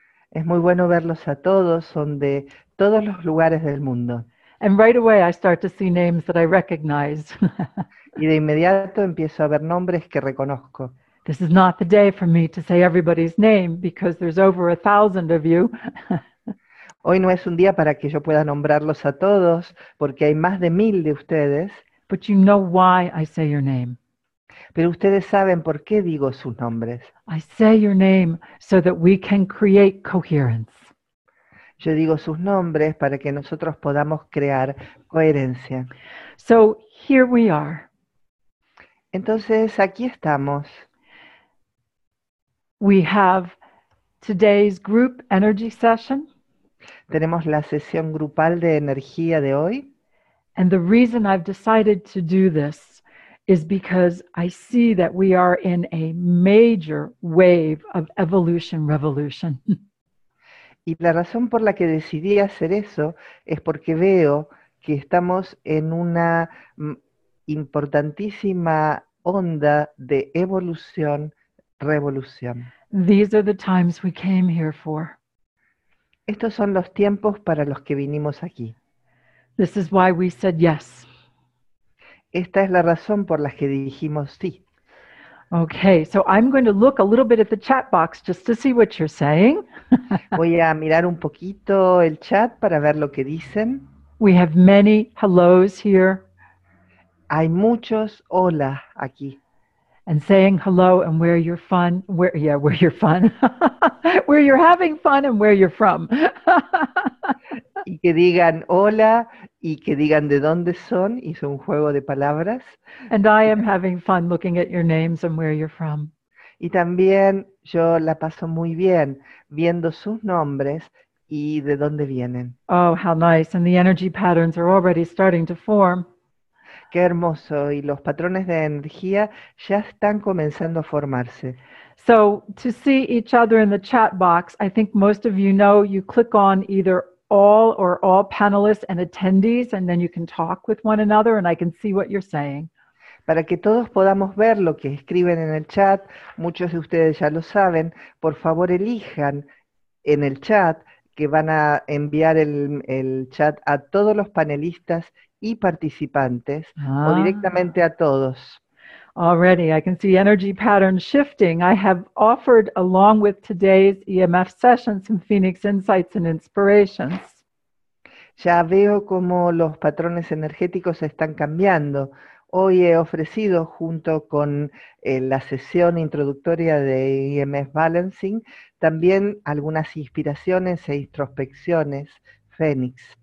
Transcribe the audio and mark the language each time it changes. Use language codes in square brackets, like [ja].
[es] Es muy bueno verlos a todos, son de todos los lugares del mundo. [en] And right away I start to see names that I recognize. [es] Y de inmediato empiezo a ver nombres que reconozco. [en] This is not the day for me to say everybody's name because there's over 1,000 of you. [es] Hoy no es un día para que yo pueda nombrarlos a todos, porque hay más de 1000 de ustedes. [en] But you know why I say your name. [es] Pero ustedes saben por qué digo sus nombres. [en] I say your name so that we can create coherence. [es] Yo digo sus nombres para que nosotros podamos crear coherencia. [en] So here we are. [es] Entonces, aquí estamos. [en] We have today's group energy session. [es] Tenemos la sesión grupal de energía de hoy. [en] And the reason I've decided to do this is because I see that we are in a major wave of evolution revolution. [es] Y la razón por la que decidí hacer eso es porque veo que estamos en una importantísima onda de evolución, revolución. [en] These are the times we came here for. [es] Estos son los tiempos para los que vinimos aquí. [en] This is why we said yes. [es] Esta es la razón por la que dijimos sí. [en] Okay, so I'm going to look a little bit at the chat box just to see what you're saying. [es] Voy a mirar un poquito el chat para ver lo que dicen. [en] We have many hellos here. [es] Hay muchos hola aquí. [en] And saying hello and where you're fun, where you're fun, where you're having fun and where you're from. [es] Y que digan hola y que digan de dónde son, hizo un juego de palabras. [en] And I am having fun looking at your names and where you're from. [es] Y también yo la paso muy bien viendo sus nombres y de dónde vienen. [en] Oh, how nice. And the energy patterns are already starting to form. [es] Qué hermoso. Y los patrones de energía ya están comenzando a formarse. [en] So to see each other in the chat box, I think most of you know you click on either all or all panelists and attendees, and then you can talk with one another and I can see what you're saying. [es] Para que todos podamos ver lo que escriben en el chat, muchos de ustedes ya lo saben, por favor elijan en el chat que van a enviar el chat a todos los panelistas y participantes o directamente a todos. [en] Already, I can see energy patterns shifting. I have offered, along with today's EMF session, some Phoenix insights and inspirations. [es] Ya veo cómo los patrones energéticos están cambiando. Hoy he ofrecido, junto con la sesión introductoria de EMF Balancing, también algunas inspiraciones e introspecciones Fénix.